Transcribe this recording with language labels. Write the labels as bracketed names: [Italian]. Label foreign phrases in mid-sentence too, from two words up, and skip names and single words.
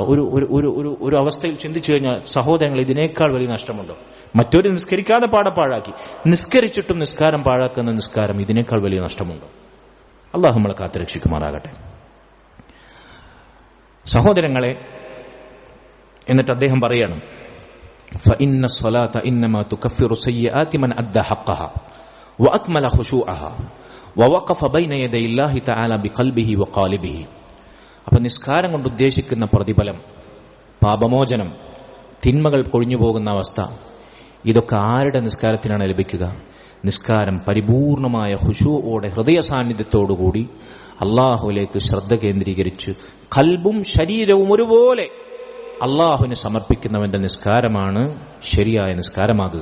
[Malayalam] ഒരു അവസ്ഥയിൽ ചിന്തിച്ചു കഴിഞ്ഞാൽ സഹോദരങ്ങൾ, ഇതിനേക്കാൾ വലിയ നഷ്ടമുണ്ടോ? മറ്റൊരു നിസ്കരിക്കാതെ പാഴാക്കി, നിസ്കരിച്ചിട്ടും നിസ്കാരം പാഴാക്കുന്ന നിസ്കാരം, ഇതിനേക്കാൾ വലിയ നഷ്ടമുണ്ടോ? അല്ലാഹു നമ്മളെ കാത്തുരക്ഷിക്കുമാറാകട്ടെ. സഹോദരങ്ങളെ, എന്നിട്ട് അദ്ദേഹം പറയാണ്, [Arabic] فإن الصلاة إنما تكفر سيئات من أدى حقها وأكمل خشوعها ووقف بين يدي الله تعالى بقلبه وقالبه. [Malayalam] അപ്പോൾ നിസ്കാരം കൊണ്ട് ഉദ്ദേശിക്കുന്ന പ്രതിഫലം, പാപമോചനം, തിന്മകൾ കൊഴിഞ്ഞു പോകുന്ന അവസ്ഥ, ഇതൊക്കെ ആരുടെ നിസ്കാരത്തിനാണ് ലഭിക്കുക? നിസ്കാരം പരിപൂർണമായ ഖുശൂഅോടെ, ഹൃദയ സാന്നിധ്യത്തോടുകൂടി അള്ളാഹുവിലേക്ക് ശ്രദ്ധ കേന്ദ്രീകരിച്ച് ഖൽബും ശരീരവും ഒരുപോലെ അള്ളാഹുവിന് സമർപ്പിക്കുന്നവന്റെ നിസ്കാരമാണ് ശരിയായ നിസ്കാരമാകുക.